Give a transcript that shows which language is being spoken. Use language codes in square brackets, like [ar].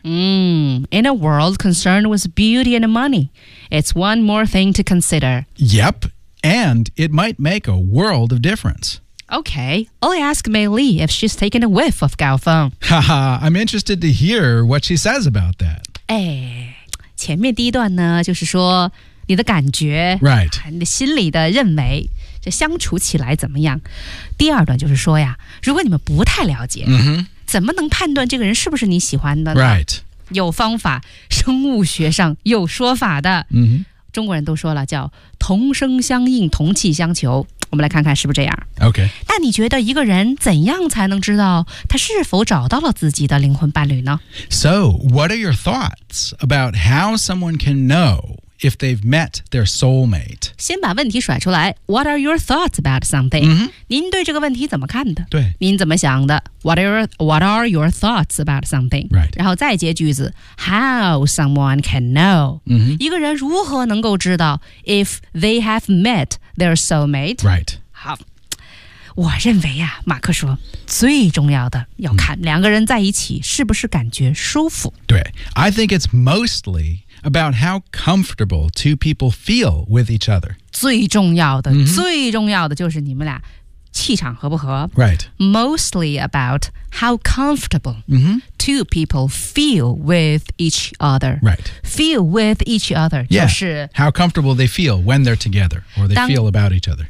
[en] In a world concerned with beauty and money, it's one more thing to consider. Yep, and it might make a world of difference. Okay, I'll ask Mei Li if she's taken a whiff of Gao Feng. Haha, I'm interested to hear what she says about that. [zh] 哎，前面第一段呢，就是说你的感觉 [en] ，right， [zh] 你的心里的认为。这相处起来怎么样？第二段就是说呀，如果你们不太了解，怎么能判断这个人是不是你喜欢的呢 [en] ？Right， [zh] 有方法，生物学上有说法的。中国人都说了，叫同声相应，同气相求。我们来看看是不是这样 [en] ？OK。 [zh] 那你觉得一个人怎样才能知道他是否找到了自己的灵魂伴侣呢 [en] ？So, what are your thoughts about how someone can know? If they've met their soulmate. [zh] 先把问题甩出来。 [en] What are your thoughts about something?、 [zh] 您对这个问题怎么看的对。您怎么想的 [en] what are your thoughts about something?、 Right. [zh] 然后再接句子。 [en] How someone can know?、 [zh] 一个人如何能够知道 [en] if they have met their soulmate?、 Right. [zh] 好。我认为啊马克说最重要的要看两个人在一起是不是感觉舒服。 [en] 对。I think it's mostly... about how comfortable two people feel with each other. [zh] 最重要的、最重要的就是你们俩气场合不合 [en] Right. Mostly about how comfortable、two people feel with each other. Right. Feel with each other. Yeah. [zh] 就是 [en] how comfortable they feel when they're together or they feel about each other.